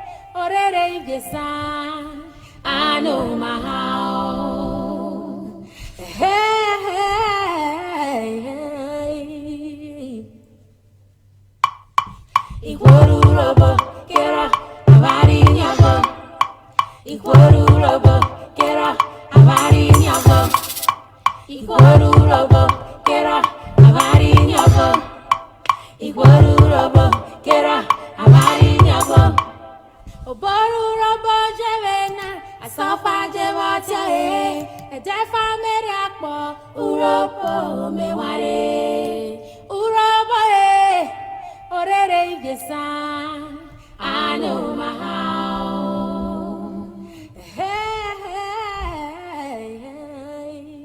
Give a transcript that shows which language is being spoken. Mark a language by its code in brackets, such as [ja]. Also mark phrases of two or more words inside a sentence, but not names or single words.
[urh] orere igesa, [en] I know my how. Hey, hey, hey. [urh] Ikworu robo, kera, abari nyago. Ikworu robo, kera, abari nyago. Ikworu robo, kera, abari nyago. Ikworu robo, kera, abari nyago. Oboru robo jevena, asofa jevata e. Ejefa mere akpo, urobo meware. Urobo e, orere igesa, [en] I know my how. Hey, hey, hey.